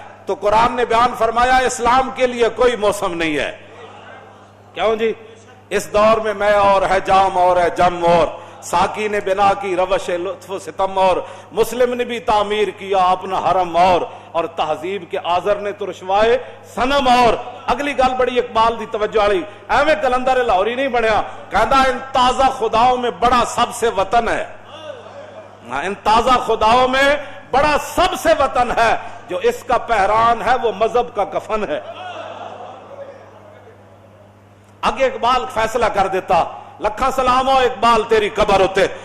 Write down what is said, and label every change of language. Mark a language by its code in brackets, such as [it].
[ur] تو قرآن نے بیان فرمایا اسلام کے لیے کوئی موسم نہیں ہے. کیوں جی؟ اس دور میں اور ہے جام اور ہے جم اور ساکی نے بنا کی روش لطف و ستم اور مسلم نے بھی تعمیر کیا اپنا حرم اور تہذیب کے آزر نے تو رشوائے صنم اور. [pa] اگلی گل بڑی اقبال دی توجہ والی. ایویں کلندر لاہوری نہیں بنیا. کہندا [ur] ان تازہ خداؤں میں بڑا سب سے وطن ہے. ان تازہ خداؤں میں بڑا سب سے وطن ہے جو اس کا پہران ہے وہ مذہب کا کفن ہے. [pa] اگے اقبال فیصلہ کر دیتا لکھاں سلام ہو اقبال تیری قبر ہوتے.